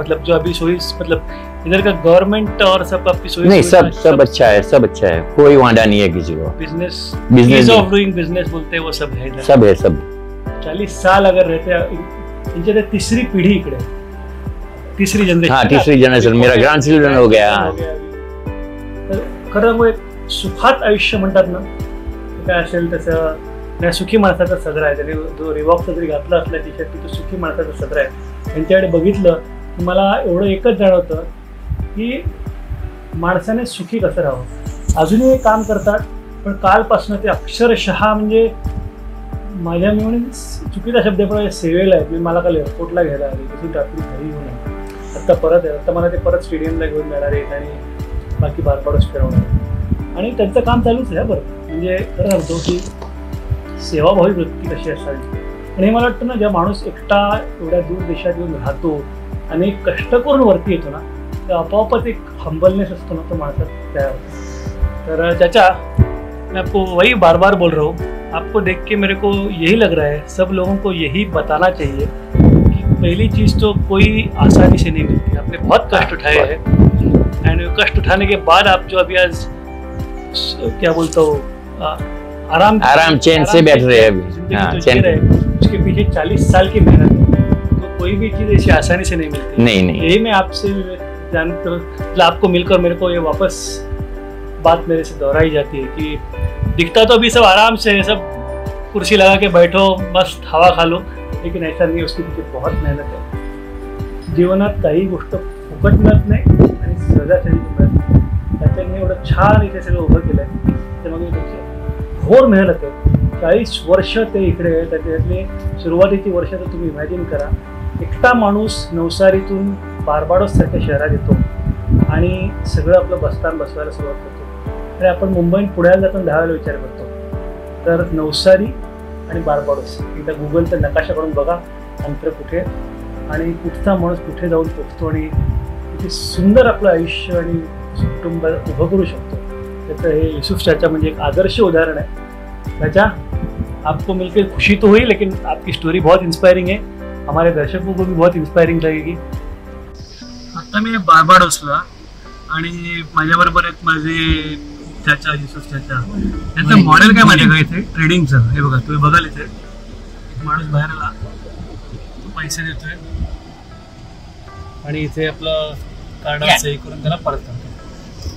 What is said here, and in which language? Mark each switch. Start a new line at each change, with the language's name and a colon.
Hindi: मतलब जो अभी मतलब इधर का गवर्नमेंट और सब आपकी सोई? नहीं, सब अच्छा है, सब अच्छा है, कोई वादा नहीं है किसी को. बिजनेस ऑफ डूइंग बिजनेस बोलते हैं, वो सब है इधर. सब है. 40 साल अगर रहते, इनकी तीसरी पीढ़ी इकडे, तीसरी जनरेशन. हाँ, तीसरी जनरेशन. मेरा ग्रैंड चिल्ड्रन हो गया.
Marathi: तर खरं मग एक सुखात आयुष्य म्हणतात ना, काय असेल तसं. नाही, सुखी माणसाचा सदरा आहे. त्याने जो रिवॉक्सचा जरी घातला असला टी शर्ट, तो सुखी माणसाचा सदरा आहे. त्यांच्याकडे बघितलं की मला एवढं एकच जाणवतं की माणसाने सुखी कसं राहावं. अजूनही काम करतात, पण कालपासून ते अक्षरशः म्हणजे माझ्या मी म्हणून चुकीचा शब्द आहे, सेवेला आहे. मला काल एअरपोर्टला घ्यायला आले, तिथून रात्री घरी येऊन आत्ता परत आहे. आता मला ते परत स्टेडियमला घेऊन जाणार आहेत आणि बाकी बारबाडोस फिरवणार. आणि त्यांचं काम चालूच आहे बरं. म्हणजे खरं सांगतो की सेवाभावी वृत्ती कशी असावी. आणि मला वाटतं ना, जेव्हा माणूस एकटा एवढ्या दूर देशात येऊन राहतो आणि कष्ट करून वरती येतो ना, तर आपोआपच एक हंबलनेस असतो ना, तो माणसात तयार होतो.
Hindi: तर चाचा, मैं आपको वही बार बार बोल रहा हूँ, आपको देख के मेरे को यही लग रहा है, सब लोगों को यही बताना चाहिए कि पहली चीज़ तो कोई आसानी से नहीं मिलती. आपने बहुत कष्ट उठाए हैं एंड कष्ट उठाने के बाद आप जो अभी आज क्या बोलता हूँ आराम चैन से बैठ रहे हैं अभी, हाँ, चैन रहे, उसके पीछे 40 साल की मेहनत है. तो कोई भी चीज़ ऐसी आसानी से नहीं मिलती. नहीं. यही मैं आपसे जानकर, मतलब आपको मिलकर मेरे को ये वापस बात मेरे से दोहराई जाती है कि दिखता तो अभी सब आराम से, सब कुर्सी लगा के बैठो, मस्त हवा खा लो, लेकिन ऐसा नाही. उसके पीछे बहुत
Marathi: मेहनत आहे. जीवनात काही गोष्ट फुकट मिळत नाही आणि सहजासहजी मिळत नाही. त्याच्याने एवढं छान इथे सगळं उभं केलं आहे, त्यामध्ये त्याची घोर मेहनत आहे. 40 वर्ष ते इकडे आहे. त्याच्यातले सुरुवातीची वर्ष तर तुम्ही इमॅजिन करा. एकटा माणूस नवसारीतून बार्बाडोससारख्या शहरात येतो आणि सगळं आपलं बसताना बसवायला सुरुवात करतो. आणि आपण मुंबईत पुण्याला जाताना 10 वेळा विचार करतो. तर नवसारी आणि बार्बाडोस एकदा गुगलचा नकाशा करून बघा, अंतर कुठे आणि कुठचा माणूस कुठे जाऊन पोचतो आणि किती सुंदर आपलं आयुष्य आणि कुटुंब उभं करू शकतो. त्याचं हे युसुफ चाचा म्हणजे एक आदर्श उदाहरण आहे.
Hindi: चाचा, आपको मिलकर खुशी तो हुई, लेकिन आपकी स्टोरी बहुत इंस्पायरिंग है. हमारे दर्शकों को भी बहुत इंस्पायरिंग लगेगी.
Marathi: आता मी बार्बाडोसला आणि माझ्याबरोबर आहेत माझे चाचा युसुफ चाचा. त्यांचं मॉडेल काय माहिती का इथे ट्रेडिंगचं. हे बघा, तुम्ही बघाल इथे एक माणूस बाहेर आला, तो पैसे देतोय आणि इथे आपलं कार्ड सही करून त्याला परत करतो.